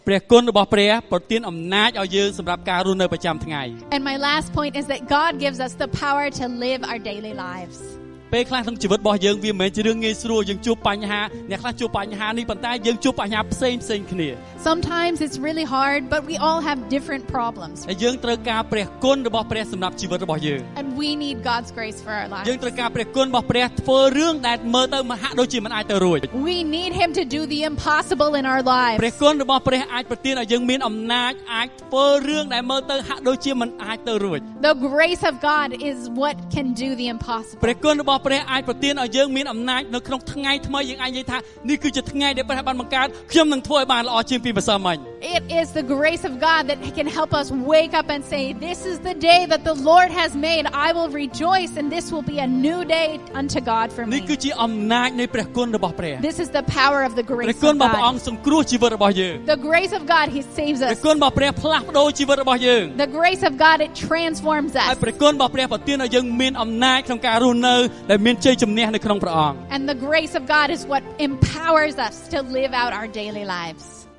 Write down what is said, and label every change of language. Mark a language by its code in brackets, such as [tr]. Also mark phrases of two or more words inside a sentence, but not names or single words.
[km] ព្រះគុណរបស់ព្រះប្រទានអំណាចឲ្យយើងសម្រាប់ការរស់នៅប្រចាំថ្ងៃ [en] And my last point is that God gives us the power to live our daily lives. [km] ពេលខ្លះក្នុងជីវិតរបស់យើងវាមិនមែនជារឿងងាយស្រួលយើងជួបបញ្ហាអ្នកខ្លះជួបបញ្ហានេះប៉ុន្តែយើងជួបបញ្ហាផ្សេងគ្នា [en] Sometimes it's really hard, but we all have different problems. [km] ហើយយើងត្រូវការព្រះគុណរបស់ព្រះសម្រាប់ជីវិតរបស់យើង [en] And we need God's grace for our [km] យើង [en] lives. [km] ត្រូវការព្រះគុណរបស់ព្រះធ្វើរឿងដែលមើលទៅហាក់ដូចជាមិនអាចទៅរួច [en] We need Him to do the impossible in our [km] ព្រះ [en] lives. [km] គុណរបស់ព្រះអាចប្រទានឲ្យយើងមានអំណាចអាចធ្វើរឿងដែលមើលទៅហាក់ដូចជាមិនអាចទៅរួច [en] The grace of God is what can do the impossible. ព្រះគុណរបស់ព្រះអាចប្រទានឲ្យយើងមានអំណាចនៅក្នុងថ្ងៃថ្មីយើងអាចនិយាយថានេះគឺជាថ្ងៃដែលព្រះបានបង្កើតខ្ញុំនឹងធ្វើឲ្យបានល្អជាងពីម្សិលមិញ It is the grace of God that can help us wake up and say, this is the day that the Lord has made. I will rejoice and this will be a new day unto God for [km] នេះ [en] me. [km] គឺជាអំណាចនៃព្រះគុណរបស់ព្រះ [en] This is the power of the [km] ព្រះ [en] grace [km] គុណ [en] of [km] របស់ព្រះអង្គ [en] God. [km] សង្គ្រោះជីវិតរបស់យើង [en] The grace of God, He saves [km] ព្រះ [en] us. [km] គុណរបស់ព្រះផ្លាស់ប្ដូរជីវិតរបស់យើង [en] The grace of God, it transforms [km] ហើយ [en] us. [km] ព្រះគុណរបស់ព្រះប្រទានឲ្យយើងមានអំណាចក្នុងការរស់នៅដែលមានជ័យជំនះនៅក្នុងព្រះអង្គ [en] And the grace of God is what empowers us to live out our daily lives.